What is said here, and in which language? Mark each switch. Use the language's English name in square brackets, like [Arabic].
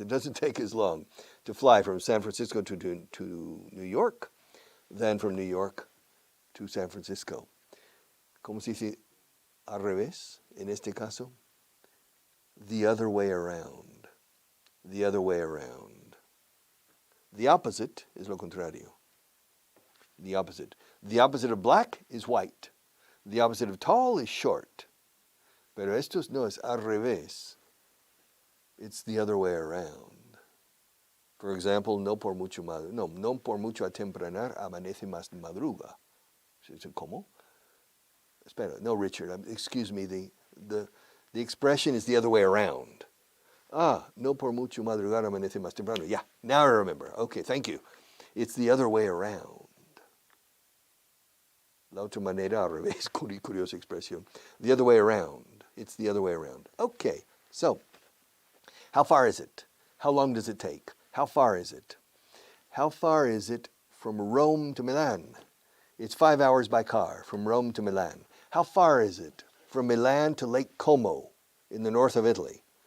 [English] It doesn't take as long to fly from San Francisco to New York than from New York to San Francisco. [Spanish] ¿Cómo se dice al revés en este caso? [English] The other way around. The other way around. The opposite is lo contrario. The opposite. The opposite of black is white. The opposite of tall is short. [Spanish] Pero esto no es al revés. [English] It's the other way around. For example, [Spanish] no por mucho atempranar amanece más madruga. ¿Cómo? Espera, no, [English] Richard, excuse me, the expression is the other way around. [Spanish] No por mucho madrugar amanece más temprano. [English] Yeah, now I remember. Okay, thank you. It's the other way around. [Spanish] La otra manera al revés, curiosa expresión. [English] The other way around. It's the other way around. Okay, so how far is it? How long does it take? How far is it? How far is it from Rome to Milan? It's 5 hours by car from Rome to Milan. How far is it from Milan to Lake Como in the north of Italy?